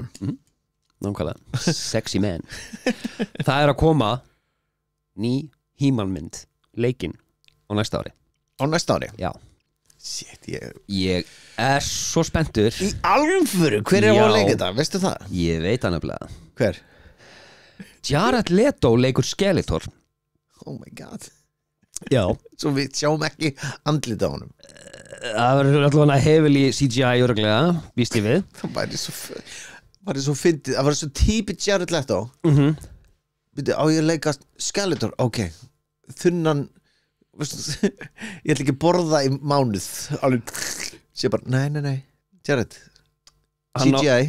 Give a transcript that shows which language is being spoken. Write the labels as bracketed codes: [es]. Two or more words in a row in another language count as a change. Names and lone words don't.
[is] nákvæmlega, [en] sexy man [is] það er að koma ný He-Man mynd leikinn á næsta ári já shit, ég er svo spenntur í alvöru, hver er að leika þetta, veistu það? Ég veit það nefnilega hver? Jared Leto leikur Skeletor [en] oh my god [is] já svo við sjáum ekki andlit á honum það verður allavega hefili CGI örglega, býst ég við það væri svo fyndið það var svo típið Jared Leto byrju, á ég að leika Skeletor ok, þunnan ég ætla ekki að borða í mánuð alveg, sé bara, nei Jared, CGI